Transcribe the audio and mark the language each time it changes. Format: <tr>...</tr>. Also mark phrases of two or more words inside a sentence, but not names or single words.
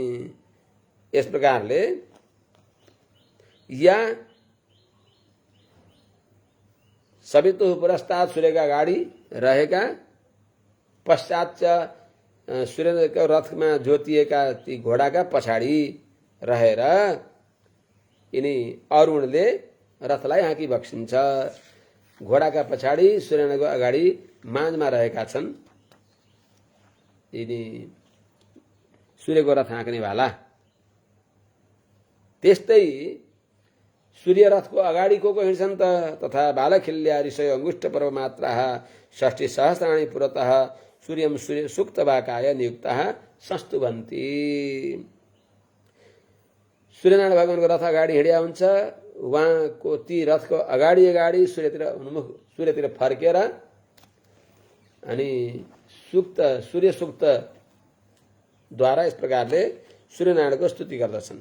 <ne>यस प्रकारले</ne> <sa>या सवितुः पुरस्तात्</sa> <ne>सूर्यका अगाडि रहेका, पश्चात् सूर्यको रथमा जोतिएका ती घोडाका पछाडि रहेर यिनी अरुणले रथलाई हाँकिबक्सिन्छ। घोडाका पछाडि सूर्यनारायणको अगाडि माझमा रहेका छन् यिनी सूर्यको रथ हाँक्नेवाला। त्यस्तै सूर्य रथको अगाडि को हिँड्छन् त?</ne> <sa>तथा बालखिल्या ऋषयो अंगुष्ठ पर्व मात्राः 60 सहस्राणि पुरतः सूर्यं सूर्य सुक्तवाकाय नियुक्तः संस्तुवन्ति।</sa> <ne>सूर्यनारायण भगवानको रथ अगाडि हिँड्या हुन्छ, उहाँको ती रथको अगाडि सूर्यतिर फर्केर अनि सूर्य सूक्त द्वारा यस प्रकारले सूर्यनारायणको स्तुति गर्दछन्।</ne>